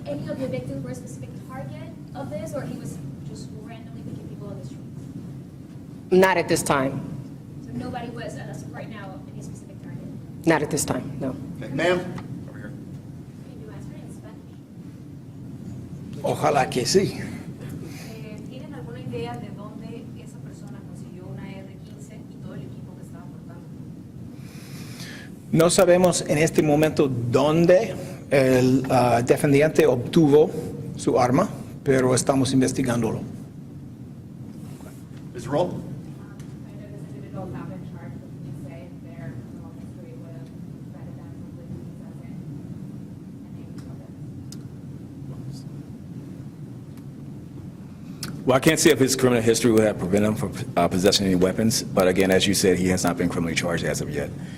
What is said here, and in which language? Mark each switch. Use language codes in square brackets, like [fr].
[en] Any of the victims were a specific target of this, or he was just randomly picking people on the streets? Not at this time. So nobody was, as of right now, any specific target? Not at this time, no. Okay, ma'am. Over here. Can you answer in Spanish? [es] Ojalá que sí. ¿Tienen alguna idea de dónde esa persona consiguió una R-15 y todo el equipo que estaba portando? No sabemos en este momento dónde el defendiente obtuvo su arma, pero estamos investigándolo. [en] Ms. Roll. I know this individual have been charged with say their criminal history with rather than simply possessing any of it. Well, I can't say if his criminal history would have prevented him from possessing any weapons, but again, as you said, he has not been criminally charged as of yet.